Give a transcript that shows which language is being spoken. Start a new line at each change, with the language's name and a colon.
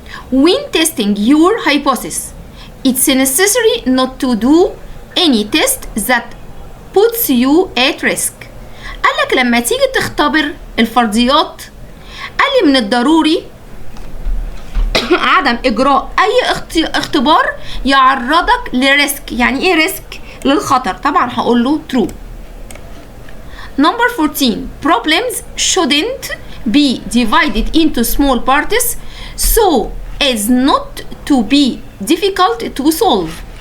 English: When testing your hypothesis, it's necessary not to do any test that puts you at risk.
Arabic: قالك لما تيجي تختبر الفرضيات قال لي من الضروري عدم إجراء أي اختبار يعرضك لريسك. يعني إيه ريسك؟ للخطر، طبعا هقول له true.
English: Number 14. Problems shouldn't be divided into small parts so as not to be difficult to solve.